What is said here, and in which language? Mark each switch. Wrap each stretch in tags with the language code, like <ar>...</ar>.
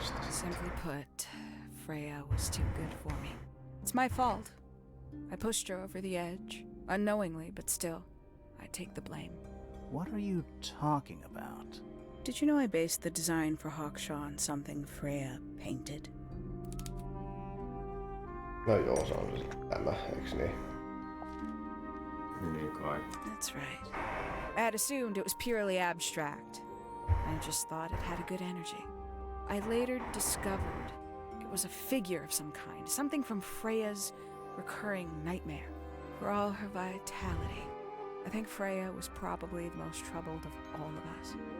<en>Simply put, Freya was too good for me. It's my fault. I pushed her over the edge, unknowingly, but still, I take the blame. What are you talking about? Did you know I based the design for Hawkshaw on something Freya painted?</en> <fi>No joo, se on tämä, eiks niin? Niin kai.</fi> <en>That's right. I had assumed it was purely abstract. I just thought it had a good energy. I later discovered it was a figure of some kind, something from Freya's recurring nightmare. For all her vitality, I think Freya was probably the most troubled of all of us.</en>